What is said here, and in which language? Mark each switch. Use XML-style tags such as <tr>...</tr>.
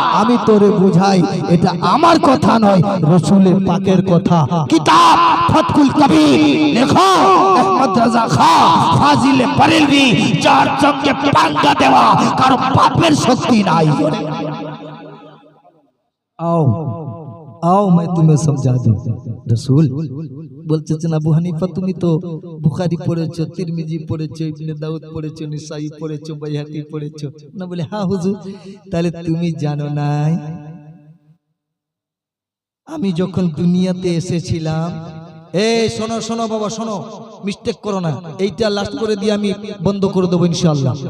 <bn>আমি তোরে বুঝাই, এটা আমার কথা নয়, রসুলের পাকের কথা। কিতাব ফতকুল কবির লেখো আহমদ রাজা খাঁ ফাজিলে বরেলভি, যার সঙ্গে পাঙ্গা দেওয়া কারো বাপের শক্তি নাই।</bn> <hi>आओ आओ मैं तुम्हें समझा दूं।</hi> <bn>रसूल বলতেছেন আবু হানিফা তুমি তো বুখারী পড়েছো, তিরমিজি পড়েছো, ইবনে দাউদ পড়েছো, নিসাই পড়েছো, বাইহাকি পড়েছো না? বলে হ্যাঁ হুজুর। তাহলে তুমি জানো নাই আমি যখন দুনিয়াতে এসেছিলাম, এই শোনো শোনো বাবা শোনো, মিস্টেক করো না, এইটা লাস্ট করে দিয়ে আমি বন্ধ করে দেবো ইনশাআল্লাহ।</bn>